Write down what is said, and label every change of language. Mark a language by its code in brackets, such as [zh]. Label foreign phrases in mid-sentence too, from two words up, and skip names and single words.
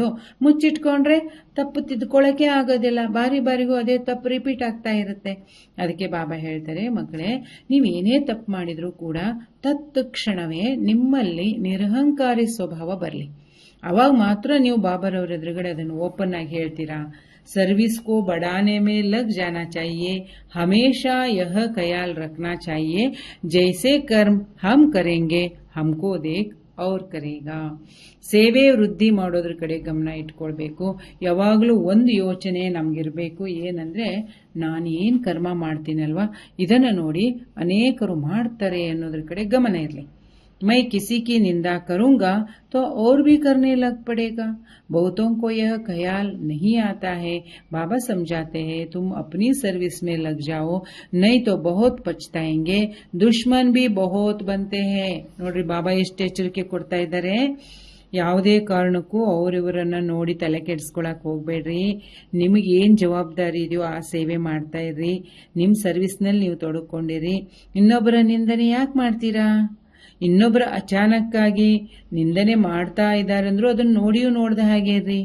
[kn] ಮುಚ್ಚಿಟ್ಕೊಂಡ್ರೆ ತಪ್ಪು ತಿದ್ಕೊಳ್ಳಕ್ಕೆ ಆಗೋದಿಲ್ಲ, ಬಾರಿಗೂ ಅದೇ ತಪ್ಪು ರಿಪೀಟ್ ಆಗ್ತಾ ಇರುತ್ತೆ. ಅದಕ್ಕೆ ಬಾಬಾ ಹೇಳ್ತಾರೆ, ಮಕ್ಕಳೇ ನೀವೇನೇ ತಪ್ಪು ಮಾಡಿದ್ರೂ ಕೂಡ ತತ್ಕ್ಷಣವೇ ನಿಮ್ಮಲ್ಲಿ ನಿರಹಂಕಾರಿ ಸ್ವಭಾವ ಬರಲಿ, ಅವಾಗ ಮಾತ್ರ ನೀವು ಬಾಬಾರವ್ರ ಎದುರುಗಡೆ ಅದನ್ನು ಓಪನ್ ಆಗಿ ಹೇಳ್ತೀರಾ. [hi] सर्विस को बढ़ाने में लग जाना चाहिए, हमेशा यह ख्याल रखना चाहिए जैसे कर्म हम करेंगे हमको देख अव्रु करेगा. [kn] ಸೇವೆ ವೃದ್ಧಿ ಮಾಡೋದ್ರ ಕಡೆ ಗಮನ ಇಟ್ಕೊಳ್ಬೇಕು. ಯಾವಾಗಲೂ ಒಂದು ಯೋಚನೆ ನಮಗಿರಬೇಕು, ಏನಂದ್ರೆ ನಾನೇನು ಕರ್ಮ ಮಾಡ್ತೀನಲ್ವಾ ಇದನ್ನು ನೋಡಿ ಅನೇಕರು ಮಾಡ್ತಾರೆ ಅನ್ನೋದ್ರ ಕಡೆ ಗಮನ ಇರಲಿ. [hi] मैं किसी की निंदा करूंगा तो और भी करने लग पड़ेगा. बहुतों को यह ख्याल नहीं आता है. बाबा समझाते हैं तुम अपनी सर्विस में लग जाओ, नहीं तो बहुत पछताएंगे. दुश्मन भी बहुत बनते हैं. [kn] ನೋಡ್ರಿ ಬಾಬಾ ಎಷ್ಟು ಎಚ್ಚರಿಕೆ ಕೊಡ್ತಾ ಇದ್ದಾರೆ. ಯಾವುದೇ ಕಾರಣಕ್ಕೂ ಅವರಿವರನ್ನ ನೋಡಿ ತಲೆ ಕೆಡಿಸ್ಕೊಳಕ್ ಹೋಗ್ಬೇಡ್ರಿ. ನಿಮಗೆ ಏನ್ ಜವಾಬ್ದಾರಿ ಇದೆಯೋ ಆ ಸೇವೆ ಮಾಡ್ತಾ ಇರ್ರಿ. ನಿಮ್ ಸರ್ವಿಸ್ನಲ್ಲಿ ನೀವು ತೊಡಕೊಂಡಿರಿ. ಇನ್ನೊಬ್ಬರ ನಿಂದನೆ ಯಾಕೆ ಮಾಡ್ತೀರಾ? ಇನ್ನೊಬ್ಬರ ಅಚಾನಕ್ಕಾಗಿ ನಿಂದನೆ ಮಾಡ್ತಾ ಇದ್ದಾರೆ ಅಂದ್ರೂ ಅದನ್ನ ನೋಡಿಯೂ ನೋಡ್ದ ಹಾಗೆ ಇರ್ರಿ.